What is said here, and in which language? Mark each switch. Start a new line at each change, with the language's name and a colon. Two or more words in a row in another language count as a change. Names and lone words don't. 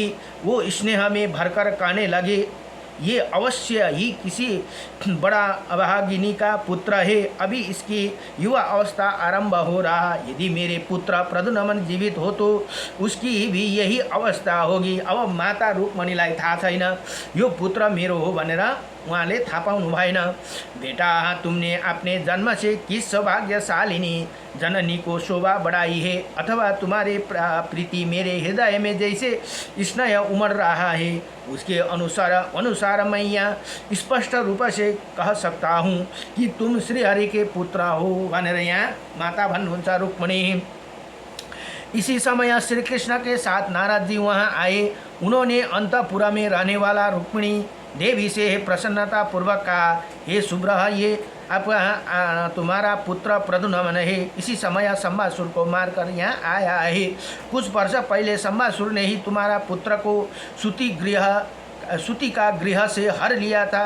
Hindi: वो स्नेह में भरकर कहने लगे, ये अवश्य ही किसी बड़ा अभागिनी का पुत्र है। अभी इसकी युवा अवस्था आरंभ हो रहा। यदि मेरे पुत्र प्रद्युम्न जीवित हो तो उसकी भी यही अवस्था होगी।
Nepali: अब माता रुक्मिणीलाई थाहा छैन यो पुत्र मेरो हो भनेर उहाँले थाहा पाउनु भएन।
Hindi: बेटा, तुमने अपने जन्म से किस सौभाग्यशालिनी जननी को शोभा बढ़ाई है, अथवा तुम्हारे प्रीति मेरे हृदय में जैसे स्नेह उमड़ रहा है उसके अनुसार मैं यहाँ स्पष्ट रूप से कह सकता हूँ कि तुम श्रीहरि के पुत्र हो
Nepali: भनेर यहाँ माता भन्नुहुन्छ रुक्मिणी।
Hindi: इसी समय श्री कृष्ण के साथ नारद जी वहाँ आए। उन्होंने अंतपुर में रहने वाला रुक्मिणी देवी से प्रसन्नता पूर्वक कहा, हे सुब्रह, ये तुम्हारा पुत्र प्रद्युम्न है। इसी समय संभासुर को मारकर यहाँ आया है। कुछ वर्ष पहले संभासुर ने ही तुम्हारा पुत्र को सूती का गृह से हर लिया था।